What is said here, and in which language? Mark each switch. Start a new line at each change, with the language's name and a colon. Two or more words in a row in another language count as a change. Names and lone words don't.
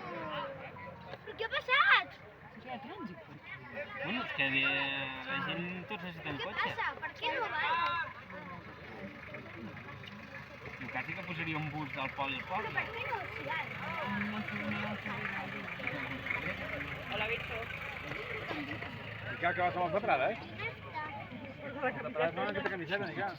Spanish: ¿Pero qué ha pasado?
Catalan: Bueno, és que la gent tots necessiten
Spanish: ¿Qué
Catalan: cotxe.
Spanish: pasa? ¿Por qué no va?
Catalan: Jo quasi que posaria un bus del poli al poble.
Spanish: ¿Por qué no? Sí, vale. Hola, bicho.
Catalan: I que vas amb els de Prada, eh?
Spanish: Esta.
Catalan: De Prada no aquesta camiseta, ni què?